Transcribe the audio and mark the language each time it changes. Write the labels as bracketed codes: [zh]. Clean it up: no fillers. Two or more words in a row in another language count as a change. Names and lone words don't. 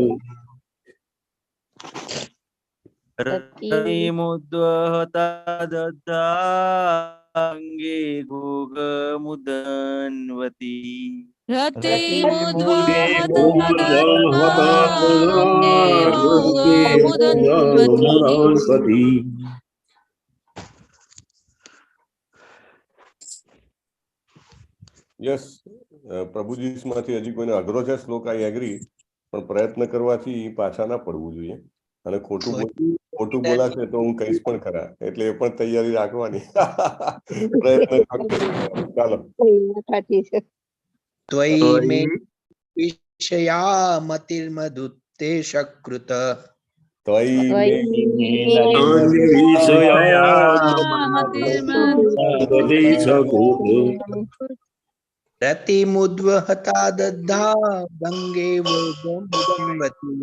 [sa] रतिमुद्वहता दद्धा गंगे वौघमुदन्वती रति मुद्वहता दद्धा गंगे वौघमुदन्वती [gu] યસ પ્રભુજી માંથી હજી કોઈને અઘરો છે શ્લોક [en] I agree, [gu] પણ પ્રયત્ન કરવાથી પાછા ના પડવું જોઈએ. અને ખોટું બોલાશે તો હું કહીશ પણ ખરા, એટલે એ પણ તૈયારી રાખવાની. પ્રયત્ન ચાલો. [sa] त्वयि मे विषया मतिर्मधुते सकृत ત્વયि रतिमुद्वहता दद्धा गंगे वौघमुदन्वती